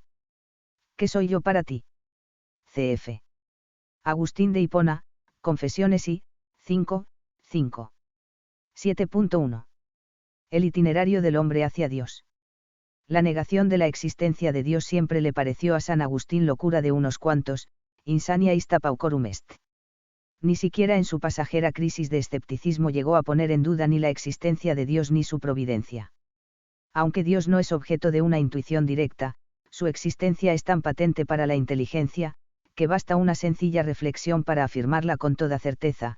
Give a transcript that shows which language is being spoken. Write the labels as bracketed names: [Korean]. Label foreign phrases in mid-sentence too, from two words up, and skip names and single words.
[Spanish] ¿Qué soy yo para ti? Cf. Agustín de Hipona, Confesiones I, 5, 5. 7.1. El itinerario del hombre hacia Dios. La negación de la existencia de Dios siempre le pareció a San Agustín locura de unos cuantos, [Latin] insania ista paucorum est. [Spanish] Ni siquiera en su pasajera crisis de escepticismo llegó a poner en duda ni la existencia de Dios ni su providencia. Aunque Dios no es objeto de una intuición directa, su existencia es tan patente para la inteligencia, que basta una sencilla reflexión para afirmarla con toda certeza.